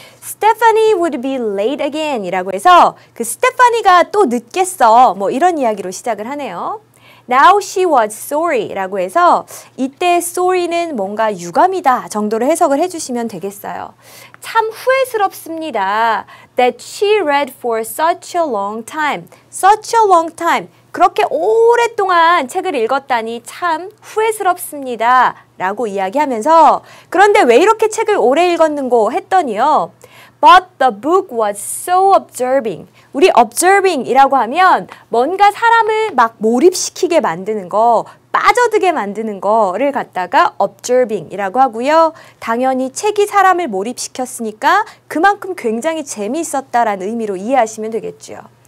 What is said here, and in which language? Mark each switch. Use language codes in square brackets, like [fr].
[en] Stephanie would be late again [ko] 이라고 해서 그 스테파니가 또 늦겠어 뭐 이런 이야기로 시작을 하네요. [en] Now she was sorry [ko] 라고 해서 이때 sorry는 뭔가 유감이다 정도로 해석을 해주시면 되겠어요. 참 후회스럽습니다. [en] That she read for such a long time. Such a long time. [ko] 그렇게 오랫동안 책을 읽었다니 참 후회스럽습니다. 라고 이야기하면서 그런데 왜 이렇게 책을 오래 읽었는고 했더니요. [en] But the book was so absorbing. [ko] 우리 observing이라고 하면 뭔가 사람을 막 몰입시키게 만드는 거, 빠져들게 만드는 거를 갖다가 observing이라고 하고요. 당연히 책이 사람을 몰입시켰으니까 그만큼 굉장히 재미있었다라는 의미로 이해하시면 되겠죠.